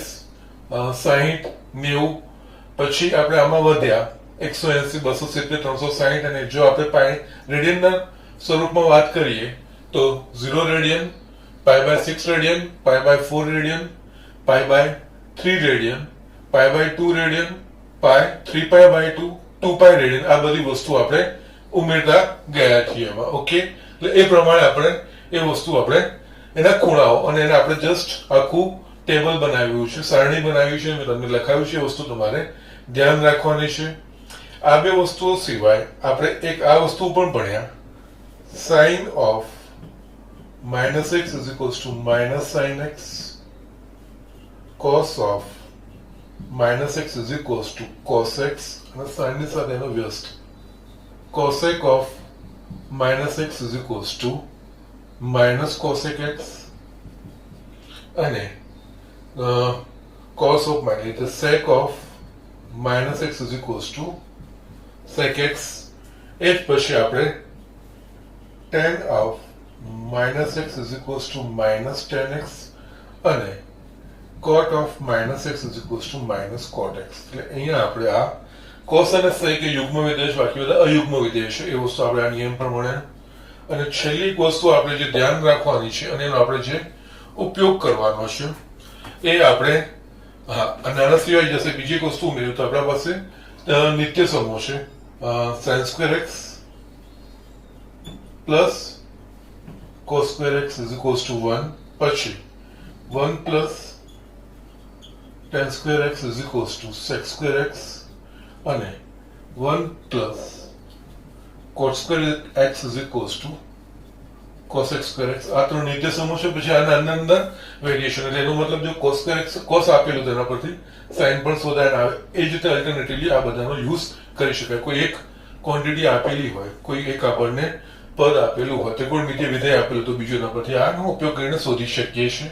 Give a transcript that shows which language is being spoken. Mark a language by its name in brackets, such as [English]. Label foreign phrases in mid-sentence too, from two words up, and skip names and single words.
[Gujarati] 60, 90, પછી આપણે આમાં વધ્યા 180, 270, 360, અને જો આપણે રેડિયનના સ્વરૂપમાં વાત કરીએ તો 0 રેડિયન, π/6 રેડિયન, π/4 રેડિયન, π/3 રેડિયન, π/2 રેડિયન, 3π/2, 2π રેડિયન, આ બધી વસ્તુ આપણે ઉમેરતા ગયા છીએ એમાં. ઓકે, એટલે એ પ્રમાણે આપણે એ વસ્તુ આપણે એના ખૂણાઓ અને એને આપણે જસ્ટ આખું ટેબલ બનાવ્યું છે, સારણી બનાવી છે, મેં તમને લખાવ્યું છે. એ વસ્તુ તમારે ધ્યાન રાખવાની છે. આ બે વસ્તુઓ સિવાય આપણે એક આ વસ્તુ પણ ભણ્યા, [English] sin of -x is equals to -sin x, cos of -x is equals to cos x, [Gujarati] અને sin ની સાથે એનો વ્યસ્ત [English] cosec of -x is equals to -cosec x, અને cos of sec of -x is equals to sec x. [Gujarati] એ જ પછી આપણે [English] tan of -x is equals to -tan x અને cot of -x is equals to -cot x. [Gujarati] એટલે અહીંયા આપણે આ cos અને sec એ યુગ્મ વિધેય છે, બાકી બધા અયુગ્મ વિધેય છે. એ વસ્તુ આપણે આ નિયમ પ્રમાણે. અને છેલ્લી એક વસ્તુ આપણે જે ધ્યાન રાખવાની છે અને એનો આપણે જે ઉપયોગ કરવાનો છે એ આપણે અને આના સિવાય જશે બીજી એક વસ્તુ ઉમેર્યું તો આપણા પાસે નિત્ય સમૂહ છે, sin² x [English] પ્લસ cos² x is equals to 1, પછી 1 પ્લસ tan² x is equals to sec² x અને 1 પ્લસ cot² x is equals to cosec² x. [Gujarati] આ ત્રણ નિત્ય સમૂહ છે. પછી આના અંદર વેરિએશન, એટલે એનો મતલબ જો cos² x cos આપેલું તેના પરથી sin પણ શોધાય આવે. એ જ રીતે અલ્ટરનેટિવલી આ બધાનો યુઝ કરી શકાય. કોઈ એક ક્વોન્ટિટી આપેલી હોય, કોઈ એક આપણને પદ આપેલું હોય, ત્રિકોણમિતિય વિધેય આપેલું તો બીજું એના પરથી આનો ઉપયોગ કરીને શોધી શકીએ છીએ.